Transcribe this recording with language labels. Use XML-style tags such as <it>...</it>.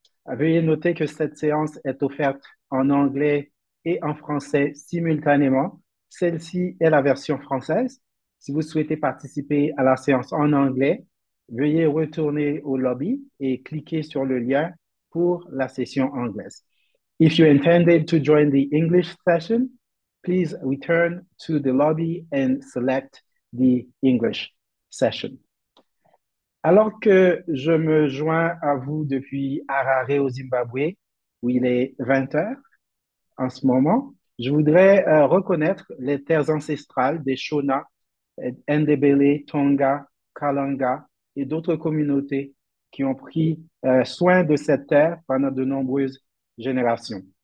<fr>Veuillez noter que cette séance est offerte en anglais et en français simultanément. Celle-ci est la version française. Si vous souhaitez participer à la séance en anglais, veuillez retourner au lobby et cliquer sur le lien pour la session anglaise.</fr> <en>If you intended to join the English session, please return to the lobby and select the English session.</en> <fr>Alors que je me joins à vous depuis Harare au Zimbabwe, où il est 20 heures en ce moment, je voudrais reconnaître les terres ancestrales des Shona, Ndebele, Tonga, Kalanga et d'autres communautés qui ont pris soin de cette terre pendant de nombreuses générations.</fr>